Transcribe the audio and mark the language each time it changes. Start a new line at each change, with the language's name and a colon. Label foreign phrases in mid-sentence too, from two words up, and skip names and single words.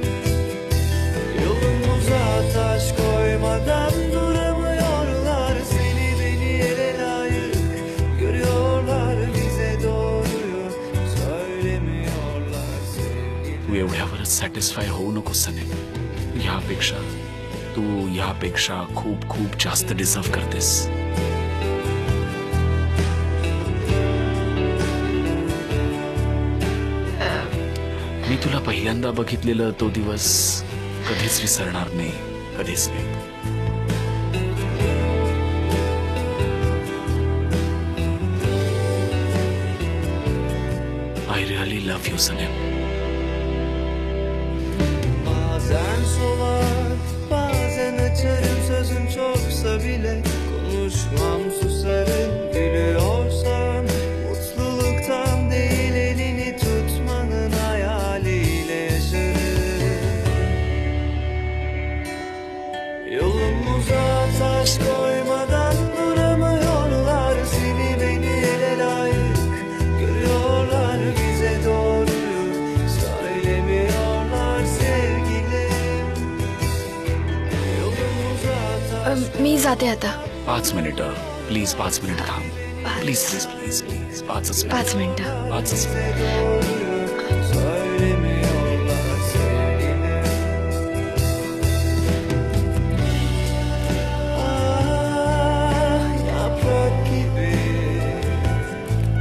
Turkish: Yolumuza taş koymadan duramıyorlar, seni beni ele layık görüyorlar, bize doğruyu söylemiyorlar sevgilim.
Marathi: तू एवढ्यावरच सॅटिस्फाय होऊ नको सनेम. तू ह्यापेक्षा खूप खूप जास्त डिझर्व करतेस. मी तुला पहिल्यांदा बघितलेलं तो दिवस कधीच विसरणार नाही. कधीच नाही.
English: I really love you
Marathi: सनेम.
Turkish: Bazen solar, bazen açarım, sözüm çoksa bile konuşmam, susarım. Gülüyorsan mutluluktan değil, elini tutmanın hayaliyle yaşarım. Yolumuza taş koymadan duramıyorlar, seni beni ele layık görüyorlar, bize doğruyu söylemiyorlar sevgilim. Yolumuza taş
Marathi: मी जाते आता. 5 मिनिटं प्लीज. 5 मिनिटं थांब.
English: please please please please.
Marathi: 5 मिनिटं. 5
Turkish: doğruyu söylemiyorlar sevgilim. Ah, yaprak gibi